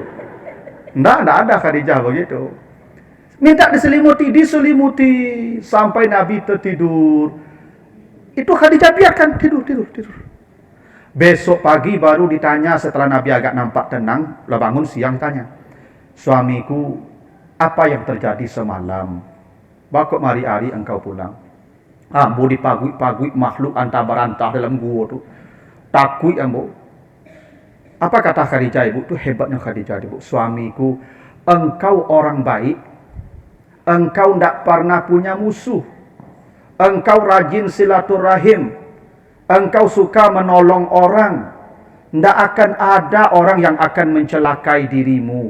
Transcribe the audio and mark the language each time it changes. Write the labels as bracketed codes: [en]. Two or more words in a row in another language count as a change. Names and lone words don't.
[id] Tidak ada Khadijah begitu. Minta diselimuti sampai Nabi tertidur. Itu Khadijah biarkan tidur. Besok pagi baru ditanya setelah Nabi agak nampak tenang, lah bangun siang tanya, suamiku, apa yang terjadi semalam? [min] Bakok mari-ari engkau pulang. Ambo dipagui-pagui makhluk antah-berantah dalam gua tu. Takut ambo. [id] Apa kata Khadijah ibu? Itu hebatnya Khadijah ibu. Suamiku, engkau orang baik. Engkau tidak pernah punya musuh. Engkau rajin silaturahim. Engkau suka menolong orang. Tidak akan ada orang yang akan mencelakai dirimu.